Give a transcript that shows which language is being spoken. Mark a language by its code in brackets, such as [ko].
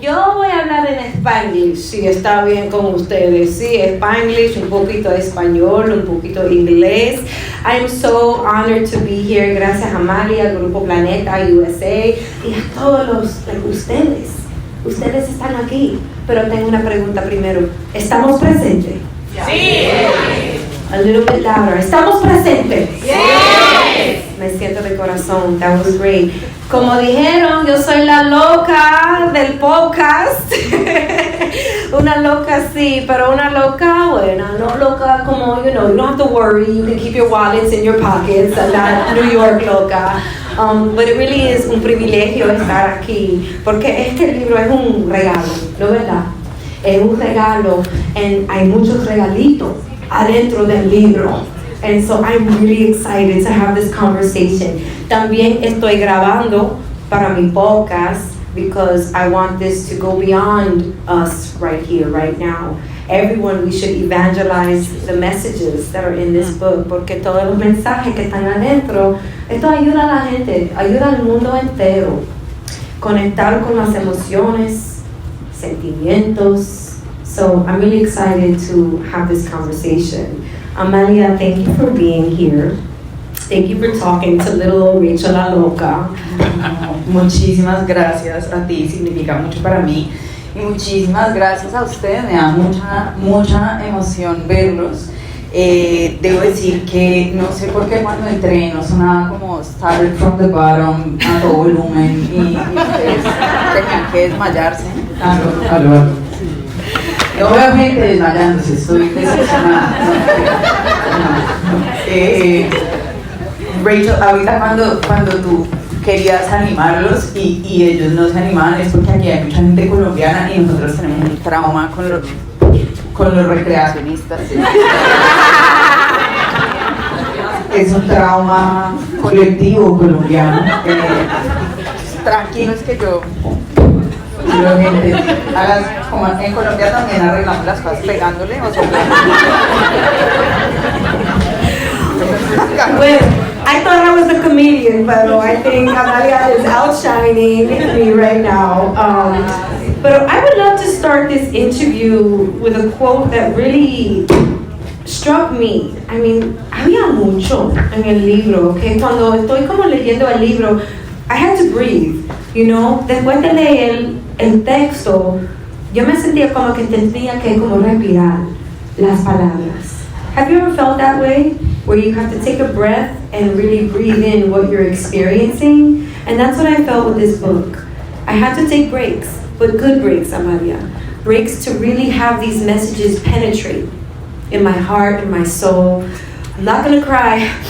[es] Yo voy a hablar en Spanglish, si está bien con ustedes. Sí, Spanglish, un poquito de español, un poquito de inglés. [en] I am so honored to be here. [es] Gracias a Amalia, Grupo Planeta, USA, y a todos ustedes. Ustedes están aquí, pero tengo una pregunta primero. ¿Estamos presentes? Sí. [en] A little bit louder. [es] ¿Estamos presentes? [en] Yes. [es] Me siento de corazón. [en] That was great. [es] Como dijeron, yo soy la loca del podcast. Una loca sí, pero una loca buena. No loca como, [en] you don't have to worry. You can keep your wallets in your pockets. And not New York loca. But it really is [es] un privilegio estar aquí. Porque este libro es un regalo, ¿no verdad? Es un regalo. Y hay muchos regalitos adentro del libro. [en] And so I'm really excited to have this conversation. [es] También estoy grabando para mi podcast [en] because I want this to go beyond us right here, right now. Everyone, we should evangelize the messages that are in this book, [es] porque todos los mensajes que están adentro, esto ayuda a la gente, ayuda al mundo entero. Conectar con las emociones, sentimientos. [en] So I'm really excited to have this conversation. Amalia, thank you for being here. Thank you for talking to little Rachel La Loca. [es] Muchísimas gracias a ti, significa mucho para mí. Y muchísimas gracias a ustedes, me da mucha emoción verlos. Debo decir que no sé por qué cuando entré no sonaba como started from the bottom a todo volumen y ustedes tenían que desmayarse. Aló. No veo gente desmayándose, estoy decepcionada. Rachel, ahorita cuando tú querías animarlos y ellos no se animaban, es porque aquí hay mucha gente colombiana y nosotros tenemos un trauma con los recreacionistas. Es un trauma colectivo colombiano. Tranquilos que yo... gente, como en Colombia también arreglamos las cosas pegándole o soplando. [en] Well, I thought I was a comedian, but I think Amalia is outshining me right now. But I would love to start this interview with a quote that really struck me. I mean, [es] había mucho en el libro, que cuando estoy como leyendo el libro, [en] I had to breathe, you know. [es] Después de leer el texto, yo me sentía como que tenía que como respirar las palabras. [en] Have you ever felt that way? Where you have to take a breath and really breathe in what you're experiencing? And that's what I felt with this book. I had to take breaks, but good breaks, Amalia. Breaks to really have these messages penetrate in my heart, in my soul. I'm not gonna cry.